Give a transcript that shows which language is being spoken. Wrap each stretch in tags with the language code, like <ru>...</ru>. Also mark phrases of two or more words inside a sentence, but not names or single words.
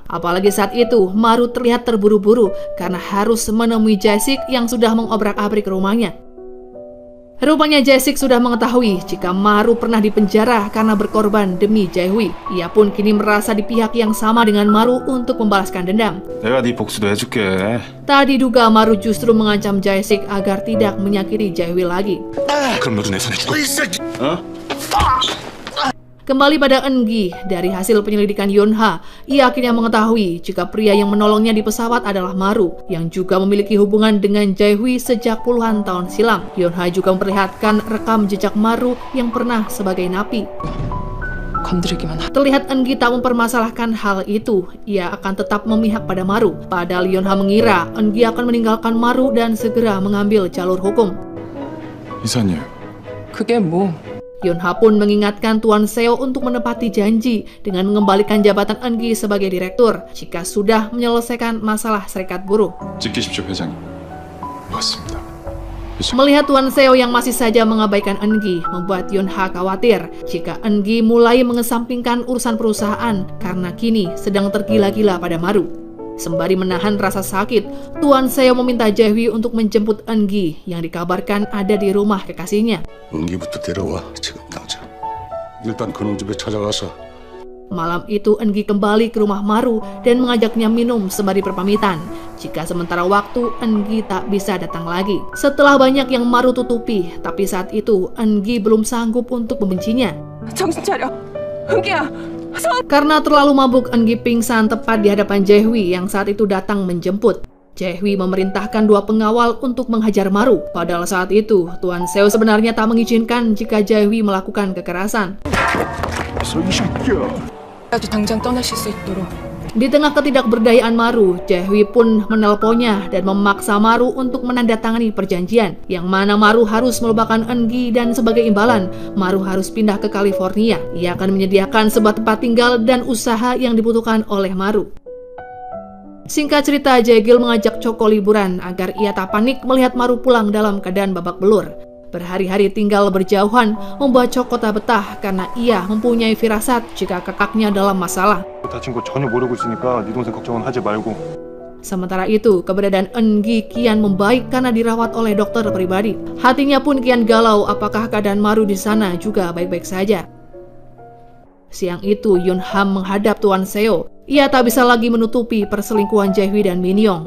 <id>Apalagi saat itu, Maru terlihat terburu-buru karena harus menemui Jae-sik yang sudah mengobrak-abrik rumahnya. Rupanya Jae-sik sudah mengetahui jika Maru pernah dipenjara karena berkorban demi Jae-hui. Ia pun kini merasa di pihak yang sama dengan Maru untuk membalaskan dendam.</id> <ko>내가 네 복수도 해줄게.</ko> <id>Tak diduga Maru justru mengancam Jae-sik agar tidak menyakiti Jae-hui lagi.</id> <ko>그럼 너도 내 손에 죽어.</ko> <id>Kembali pada Eun-gi, dari hasil penyelidikan Yonha, ia akhirnya mengetahui jika pria yang menolongnya di pesawat adalah Maru, yang juga memiliki hubungan dengan Jae-hui sejak puluhan tahun silam. Yonha juga memperlihatkan rekam jejak Maru yang pernah sebagai napi. Terlihat Eun-gi tak mempermasalahkan hal itu, ia akan tetap memihak pada Maru. Padahal Yonha mengira Eun-gi akan meninggalkan Maru dan segera mengambil jalur hukum.</id> <ko>이사님, 그게 뭐?</ko> <id>Yonha pun mengingatkan Tuan Seo untuk menepati janji dengan mengembalikan jabatan Eun-gi sebagai direktur jika sudah menyelesaikan masalah serikat buruh.</id> <ko>지키십시오, 회장님. 맞습니다.</ko> <id>Melihat Tuan Seo yang masih saja mengabaikan Eun-gi membuat Yonha khawatir jika Eun-gi mulai mengesampingkan urusan perusahaan karena kini sedang tergila-gila pada Maru. Sembari menahan rasa sakit, Tuan Seo meminta Jae-hui untuk menjemput Eun-gi yang dikabarkan ada di rumah kekasihnya.</id> <ko>은기부터 데려와 지금 당장. 일단 그놈 집에 찾아가서.</ko> <id>Malam itu Eun-gi kembali ke rumah Maru dan mengajaknya minum sembari berpamitan. Jika sementara waktu Eun-gi tak bisa datang lagi. Setelah banyak yang Maru tutupi, tapi saat itu Eun-gi belum sanggup untuk membencinya.</id> <ko>정신 차려. 은기야.</ko> <id>Karena terlalu mabuk, Eun-gi pingsan tepat di hadapan Jae-hui yang saat itu datang menjemput. Jae-hui memerintahkan 2 pengawal untuk menghajar Maru. Padahal saat itu, Tuan Seo sebenarnya tak mengizinkan jika Jae-hui melakukan kekerasan.</id> <ko>아주 당장 떠나실 수 있도록.</ko> <id>Di tengah ketidakberdayaan Maru, Jae-hui pun menelponnya dan memaksa Maru untuk menandatangani perjanjian, yang mana Maru harus melupakan Eun-gi dan sebagai imbalan, Maru harus pindah ke California. Ia akan menyediakan sebuah tempat tinggal dan usaha yang dibutuhkan oleh Maru. Singkat cerita, Jae-gil mengajak Choco liburan agar ia tak panik melihat Maru pulang dalam keadaan babak belur. Berhari-hari tinggal berjauhan membuat Choco tak betah karena ia mempunyai firasat jika kakaknya dalam masalah.</id> <ko>다친 거 전혀 모르고 있으니까 네 동생 걱정은 하지 말고.</ko> <id>Sementara itu, keberadaan Eun-gi kian membaik karena dirawat oleh dokter pribadi. Hatinya pun kian galau apakah keadaan Maru di sana juga baik-baik saja. Siang itu, Yun-ham menghadap Tuan Seo. Ia tak bisa lagi menutupi perselingkuhan Jae-hui dan Min-young.</id>